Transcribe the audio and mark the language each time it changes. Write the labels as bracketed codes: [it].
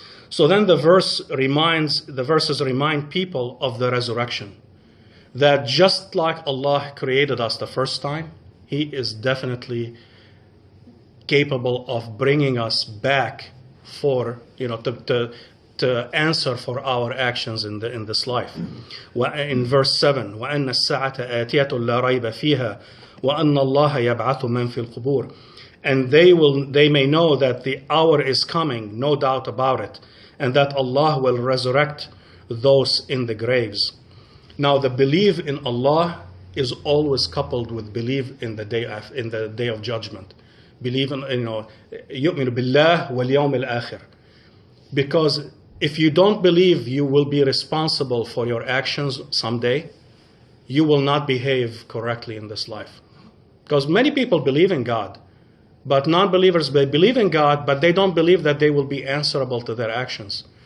[en] So then the verses remind people of the resurrection. That just like Allah created us the first time, He is definitely capable of bringing us back for, to answer for our actions in this life. In verse 7, [ar] وَأَنَّ السَّاعَةَ آتِيَةٌ لَا رَيْبَ فِيهَا وَأَنَّ اللَّهَ يَبْعَثُ مَنْ فِي الْقُبُورِ. [en] And they may know that the hour is coming, no doubt about it, and that Allah will resurrect those in the graves. Now, the belief in Allah is always coupled with belief in the day of judgment. Believe in, [ar] يؤمن بالله واليوم الآخر. [en] Because if you don't believe you will be responsible for your actions someday, you will not behave correctly in this life. Because many people believe in God, but non-believers, they believe in God, but they don't believe that they will be answerable to their actions.